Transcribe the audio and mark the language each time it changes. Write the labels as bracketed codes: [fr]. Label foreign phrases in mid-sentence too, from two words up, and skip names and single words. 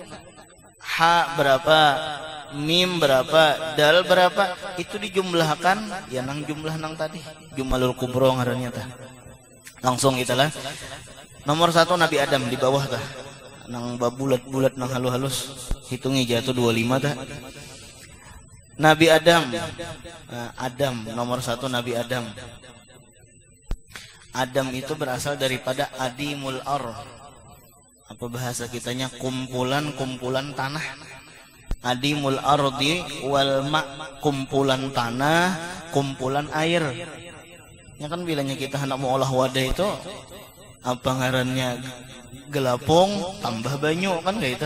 [bjn] Ha berapa? Mim berapa? Dal berapa? Itu dijumlahkan ya nang jumlah nang tadi. [ar] الجمل الكبرى [bjn] ngarannya tak? Langsung itulah. Nomor 1 Nabi Adam di bawah tah. Nang babulat-bulat nang halus-halus. Hitungi jatuh 25 tah. Nabi Adam. Adam nomor 1 Nabi Adam. Adam itu berasal daripada [ar] أديم الأرض. [bjn] Apa bahasa kitanya kumpulan tanah. [ar] أديم الأرض والماء, [bjn] kumpulan tanah, kumpulan air. Ya kan bilangnya kita hendak mau olah wadah itu apa ngarannya gelapung tambah banyu kan kayak itu.